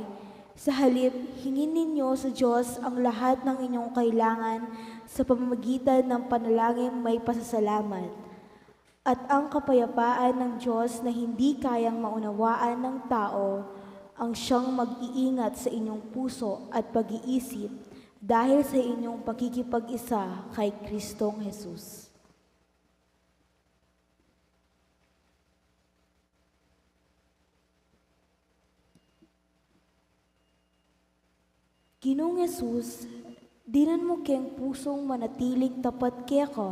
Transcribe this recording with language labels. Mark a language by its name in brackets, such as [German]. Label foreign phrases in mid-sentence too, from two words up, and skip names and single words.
[Filipino] Sa halip, hingin ninyo sa Diyos ang lahat ng inyong kailangan sa pamamagitan ng panalangin may pasasalamat. At ang kapayapaan ng Diyos na hindi kayang maunawaan ng tao, ang siyang mag-iingat sa inyong puso at pag-iisip dahil sa inyong pakikipag-isa kay Kristong Jesus. [Pampanga] Ginoong Jesus, dinan mo keng pusong manatiling tapat kaya ka,